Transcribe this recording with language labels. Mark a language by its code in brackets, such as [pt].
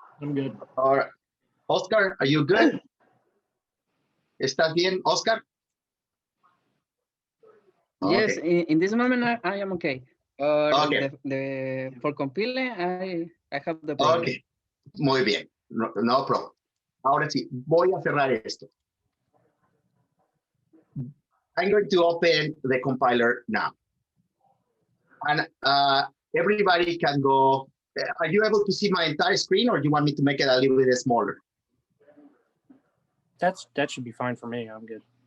[en] I'm good. All right. Oscar, are you good? [es] ¿Estás bien, Oscar? [en] Yes, Okay. in this moment I am okay. Okay. For compiling, I have the problem. Okay. [es] Muy bien. [en] No problem. [es] Ahora sí, voy a cerrar esto. [en] I'm going to open the compiler now. And everybody can go. Are you able to see my entire screen, or do you want me to make it a little bit smaller? That should be fine for me. I'm good.